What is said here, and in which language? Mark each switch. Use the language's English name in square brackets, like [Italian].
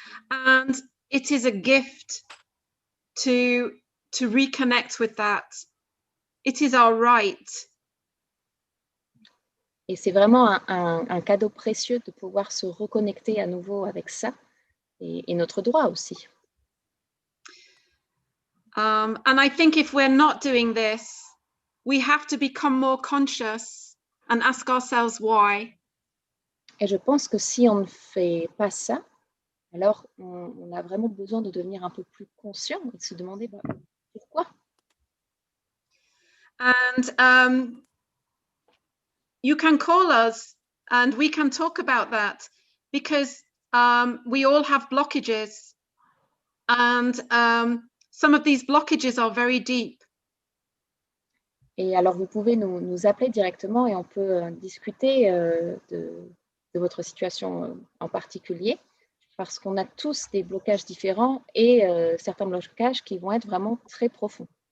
[English] And it is a gift to reconnect with that. It is our right. [French] Et c'est vraiment un cadeau précieux de pouvoir se reconnecter à nouveau avec ça et notre droit aussi. [English] And I think if we're not doing this, we have to become more conscious and ask ourselves why. [French] Et je pense que si on ne fait pas ça, alors on a vraiment besoin de devenir un peu plus conscient et de se demander pourquoi. [English] And you can call us and we can talk about that, because we all have blockages, and some of these blockages are very deep. [French] Et alors, vous pouvez nous appeler directement et on peut discuter de votre situation en particulier, parce qu'on a tous des blocages différents et certains blocages qui vont être vraiment très profonds.